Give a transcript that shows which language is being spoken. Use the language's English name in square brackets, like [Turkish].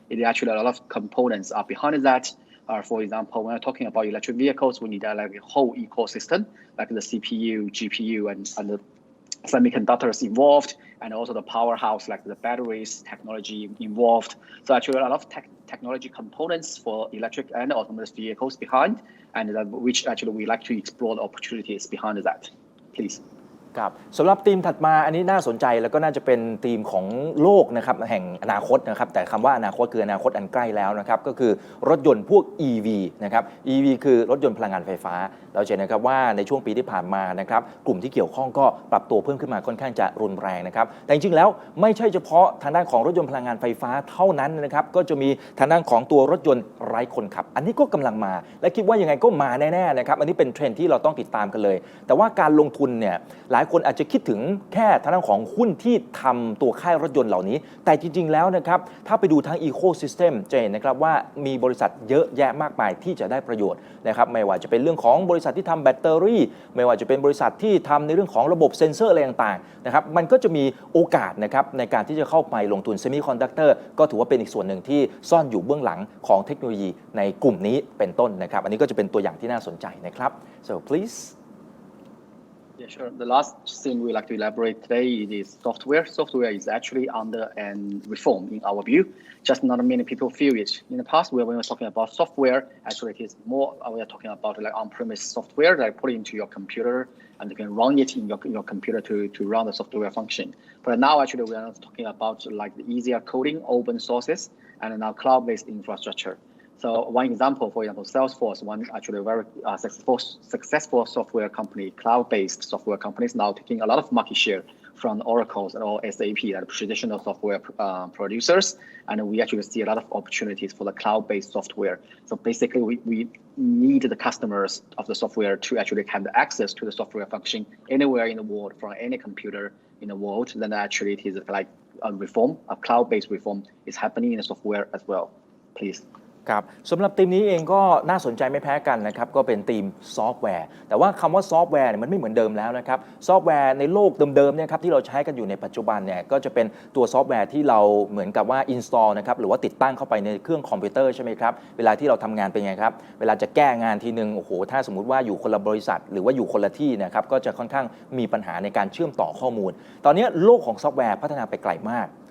[English] It is actually a lot of components are behind that. For example, when we're talking about electric vehicles, we need like a whole ecosystem, like the CPU, GPU, and the semiconductors involved, and also the powerhouse, like the batteries technology involved. So actually a lot of technology components for electric and autonomous vehicles behind, and which actually we like to explore the opportunities behind that. Please. [Thai] ครับสำหรับธีมถัดมาอันนี้น่าสนใจแล้วก็น่าจะเป็นธีมของโลกนะครับแห่งอนาคตนะครับแต่คำว่าอนาคตคืออนาคตอันใกล้แล้วนะครับก็คือรถยนต์พวก EV นะครับ EV คือรถยนต์พลังงานไฟฟ้าเราเห็นนะครับว่าในช่วงปีที่ผ่านมานะครับกลุ่มที่เกี่ยวข้องก็ปรับตัวเพิ่มขึ้นมาค่อนข้างจะรุนแรงนะครับแต่จริงๆแล้วไม่ใช่เฉพาะทางด้านของรถยนต์พลังงานไฟฟ้าเท่านั้นนะครับก็จะมีทางด้านของตัวรถยนต์ไร้คนขับอันนี้ก็กำลังมาและคิดว่ายังไงก็มาแน่ๆนะครับอันนี้เป็นเทรนด์ที่เราต้องติดตามกันเลยแต่ว่าการลงทุนเนี่ย หลายคนอาจจะคิดถึงแค่ทางด้านของหุ้นที่ทำตัวค่ายรถยนต์เหล่านี้แต่จริงๆแล้วนะครับถ้าไปดูทั้งอีโคซิสเต็มจะเห็นนะครับว่ามีบริษัทเยอะแยะมากมายที่จะได้ประโยชน์นะครับไม่ว่าจะเป็นเรื่องของบริษัทที่ทำแบตเตอรี่ไม่ว่าจะเป็นบริษัทที่ทำในเรื่องของระบบเซ็นเซอร์อะไรต่างๆนะครับมันก็จะมีโอกาสนะครับในการที่จะเข้าไปลงทุนเซมิคอนดักเตอร์ก็ถือว่าเป็นอีกส่วนหนึ่งที่ซ่อนอยู่เบื้องหลังของเทคโนโลยีในกลุ่มนี้เป็นต้นนะครับอันนี้ก็จะเป็นตัวอย่างที่น่าสนใจนะครับ [English] so please Yeah, sure. The last thing we like to elaborate today is software. Software is actually under an reform in our view. Just not many people feel it. In the past, when we were talking about software, actually it is more, we are talking about like on-premise software that I put into your computer and you can run it in your computer to run the software function. But now actually we are talking about like the easier coding, open sources, and now cloud-based infrastructure. So one example, for example, Salesforce, one actually very successful software company, cloud-based software companies now taking a lot of market share from Oracle's or SAP, that traditional software producers, and we actually see a lot of opportunities for the cloud-based software. So basically, we need the customers of the software to actually have the access to the software function anywhere in the world from any computer in the world, then actually it is like a reform, a cloud-based reform is happening in the software as well. Please. [Thai] ครับสำหรับทีมนี้เองก็น่าสนใจไม่แพ้กันนะครับก็เป็นทีมซอฟต์แวร์แต่ว่าคำว่าซอฟต์แวร์เนี่ยมันไม่เหมือนเดิมแล้วนะครับซอฟต์แวร์ในโลกเดิมๆเนี่ยครับที่เราใช้กันอยู่ในปัจจุบันเนี่ยก็จะเป็นตัวซอฟต์แวร์ที่เราเหมือนกับว่า install นะครับหรือว่าติดตั้งเข้าไปในเครื่องคอมพิวเตอร์ใช่ไหมครับเวลาที่เราทำงานเป็นไงครับเวลาจะแก้งานทีนึงโอ้โหถ้าสมมุติว่าอยู่คนละบริษัทหรือว่าอยู่คนละที่นะครับก็จะค่อนข้างมีปัญหาในการเชื่อมต่อข้อมูลตอนนี้โลกของซอฟต์แวร์พัฒนาไปไกลมาก